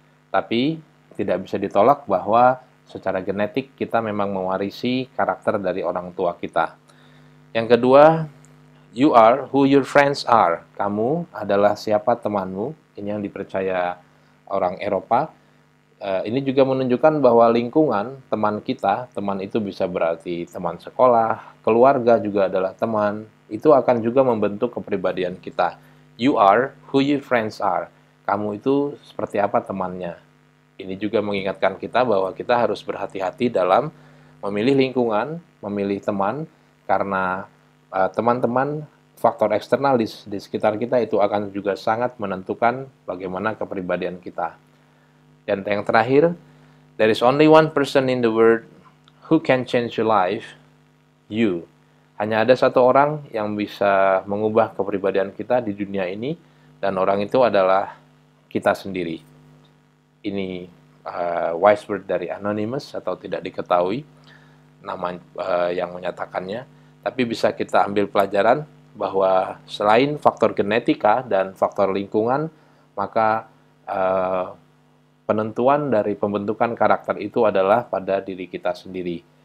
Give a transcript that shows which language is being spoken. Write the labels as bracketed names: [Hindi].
[Indonesian] Tapi tidak bisa ditolak bahwa secara genetik kita memang mewarisi karakter dari orang tua kita. Yang kedua, [English] you are who your friends are. [Indonesian] Kamu adalah siapa temanmu. Ini yang dipercaya orang Eropa. Ini juga menunjukkan bahwa lingkungan teman kita, teman itu bisa berarti teman sekolah, keluarga juga adalah teman. Itu akan juga membentuk kepribadian kita. [English] You are who your friends are. [Indonesian] Kamu itu seperti apa temannya. Ini juga mengingatkan kita bahwa kita harus berhati-hati dalam memilih lingkungan, memilih teman, karena teman-teman, faktor eksternal di sekitar kita itu akan juga sangat menentukan bagaimana kepribadian kita. Dan yang terakhir, [English] there is only one person in the world who can change your life, you. [Indonesian] Hanya ada satu orang yang bisa mengubah kepribadian kita di dunia ini, dan orang itu adalah kita sendiri. Ini wise word dari Anonymous atau tidak diketahui nama yang menyatakannya, tapi bisa kita ambil pelajaran bahwa selain faktor genetika dan faktor lingkungan, maka penentuan dari pembentukan karakter itu adalah pada diri kita sendiri.